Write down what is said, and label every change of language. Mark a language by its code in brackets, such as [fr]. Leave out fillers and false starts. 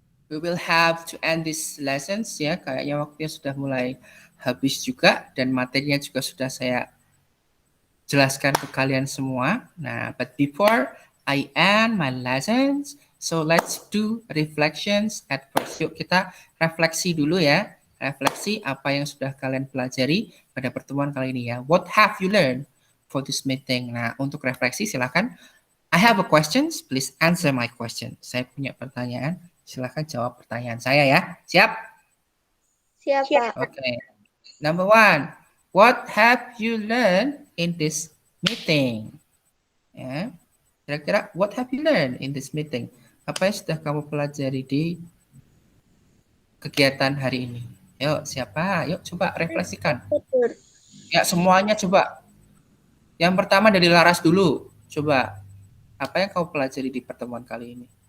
[en] We will have to end this lessons ya. [id] Kayaknya waktunya sudah mulai habis juga dan materinya juga sudah saya jelaskan ke kalian semua. [en] Nah, but before I end my lessons, so let's do reflections at first. [id] Yuk kita refleksi dulu ya. Refleksi apa yang sudah kalian pelajari pada pertemuan kali ini ya. [en] What have you learned? for this meeting. [id] Nah, untuk refleksi silakan. [en] I have a questions, please answer my question. [id] Saya punya pertanyaan, silakan jawab pertanyaan saya ya. Siap? Siap, Pak. [en] Okay. Number one, what have you learned in this meeting? [id] Ya, kira-kira [en] what have you learned in this meeting? [id] Apa yang sudah kamu pelajari di kegiatan hari ini? Yuk, siapa? Yuk coba refleksikan. Betul. Ya, semuanya coba. Yang pertama dari Laras dulu. Coba, apa yang kamu pelajari di pertemuan kali ini?